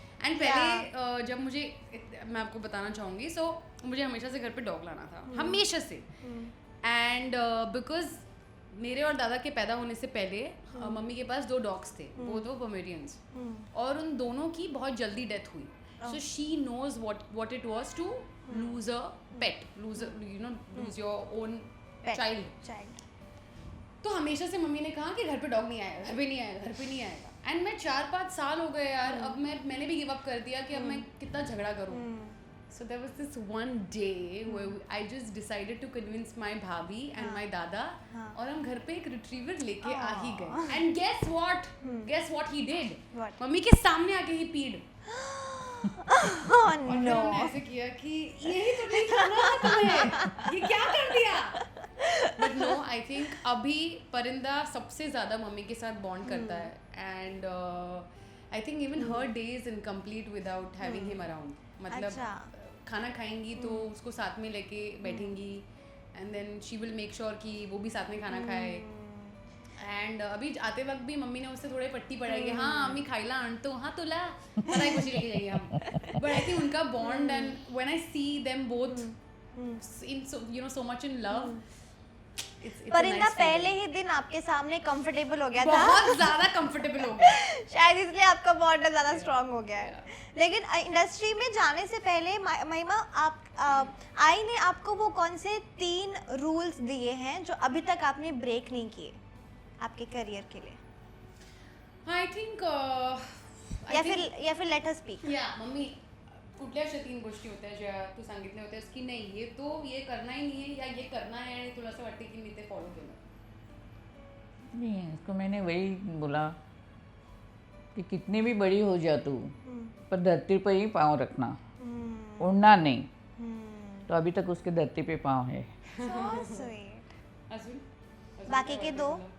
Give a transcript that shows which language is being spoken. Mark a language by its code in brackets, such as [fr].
[hi] And पहले जब मुझे, मैं आपको बताना चाहूँगी, सो मुझे हमेशा से घर पे डॉग लाना था, हमेशा से। एंड बिकॉज मेरे और दादा के पैदा होने से पहले मम्मी के पास 2 डॉग्स थे, वो 2 पोमेरियंस, और उन दोनों की बहुत जल्दी डेथ हुई। [en] So she knows what it was to lose a pet, lose your own child. [hi] तो हमेशा से मम्मी ने कहा कि घर पे डॉग नहीं आएगा, घर पे नहीं आएगा, घर पे नहीं आएगा। एंड मैं 4-5 साल हो गए यार, अब मैंने भी गिव अप कर दिया कि अब मैं कितना झगड़ा करूँ। [en] So there was this one day where I just decided to convince my bhabhi and my dada, [hi] और हम घर पे एक रिट्रीवर लेके आ ही गए। [en] And guess what he did? [hi] Mummy के सामने आके ही पीड। [en] Oh no! [hi] हमने ऐसे किया कि यही तो नहीं खाना था तुम्हें, ये क्या कर दिया? [en] But no, I think [hi] अभी परिंदा सबसे ज़्यादा मम्मी के साथ बॉन्ड करता है, [en] and I think even her day is incomplete without having him around. [hi] मतलब खाना खाएंगी तो उसको साथ में लेके बैठेंगी, [en] and then she will make sure [hi] कि वो भी साथ में खाना खाए। एंड अभी आते वक्त भी मम्मी ने उससे थोड़े पट्टी पड़ाएगी, [mr] हाँ मम्मी खाइला आणतो, हाँ तुला [hi] पता है कुछ लेके जाइए हम। [en] but I think उनका bond, and when I see them both in so much in love, it's a [hi] परिंदा [en] nice [hi] पहले [en] feeling. [hi] ही दिन आपके सामने कंफर्टेबल हो गया था बहुत ज्यादा कंफर्टेबल हो गया. शायद इसलिए आपका बॉन्ड ज्यादा स्ट्रांग हो गया है. लेकिन इंडस्ट्री में जाने से पहले महिमा आप आई ने आपको वो कौन से 3 रूल्स दिए हैं जो अभी तक आपने ब्रेक नहीं किए आपके करियर के लिए, I think या फिर लेट अस स्पीक. [mr] या मम्मी कुठल्या अशा 3 गोष्टी होत्या ज्या तू सांगितल्या होत्यास की नाही [hi] ये करना ही नहीं है या ये करना है [mr] आणि तुला असं वाटते की मी ते फॉलो केलं. [hi] नहीं, इसको मैंने वही बोला कि कितनी भी बड़ी हो जा तू, पर धरती पर ही पाँव रखना, उड़ना नहीं. तो अभी तक उसके धरती पे पाँव है. So sweet. [mr] अजून [hi] बाकी के 2